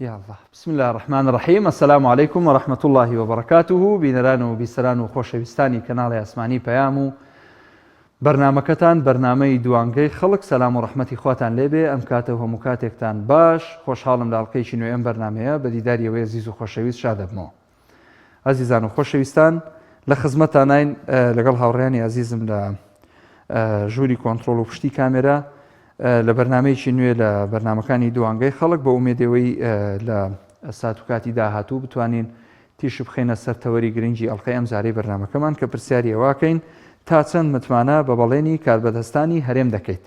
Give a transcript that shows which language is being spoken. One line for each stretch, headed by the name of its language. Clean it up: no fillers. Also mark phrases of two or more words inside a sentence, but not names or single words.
Arabic: الله. بسم الله الرحمن الرحيم. السلام عليكم ورحمة الله وبركاته.
Central Kurdish: بینەران و بیسەران و خۆشەویستانی کەناڵی ئاسمانی پەیام و بەرنامەکەتان بەرنامەی دوانگەی خەڵک سەلام و ڕەحمەتی خواتان لێبێ. ئەم کاتە هەموو کاتێکتان باش، خۆشحاڵم لە ئەڵقەیەکی نوێ ئەم بەرنامەیە بە دیداری ئەوەی عزیز و خۆشەویست شاد دەبمەوە. عزیزان و خۆشەویستان، لە خزمەتانین لەگەڵ هاوڕێیانی عزیزم لە ژووری کۆنتڕۆڵ و پشتی کامێرا لە بەرنامەیەکی نوێ لە بەرنامەکانی دوانگەی خەڵک بە ئومێدەوەی لە سات و کاتی داهاتوو بتوانین تیش بخێنە سەر تەوەری گرنگی ئەڵقەی ئەم زارەی بەرنامەکەمان کە پرسیاری ئەواکەین تا چەند متمانە بە بەڵێنی کاربەدەستانی هەرێم دەکەیت.